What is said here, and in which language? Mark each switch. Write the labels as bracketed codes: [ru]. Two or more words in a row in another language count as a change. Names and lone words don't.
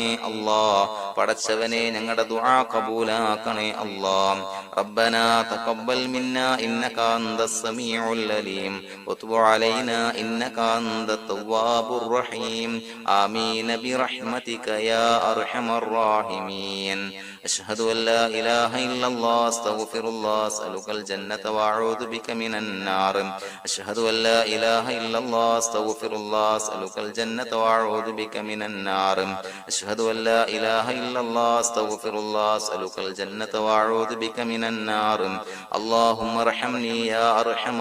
[ml] പടച്ചവനെ, ഞങ്ങളുടെ ദുആ കബൂലാക്കണേ. [ar] ربنا تقبل منا إنك أنت السميع العليم وتب علينا إنك أنت التواب الرحيم آمين برحمتك يا أرحم الراحمين. أشهد أن لا إله إلا الله أستغفر الله أسألك الجنة وأعوذ بك من النار أشهد أن لا إله إلا الله أستغفر الله أسألك الجنة وأعوذ بك من النار أشهد أن لا إله إلا الله أستغفر الله أسألك الجنة وأعوذ بك من النار اللهم ارحمني يا أرحم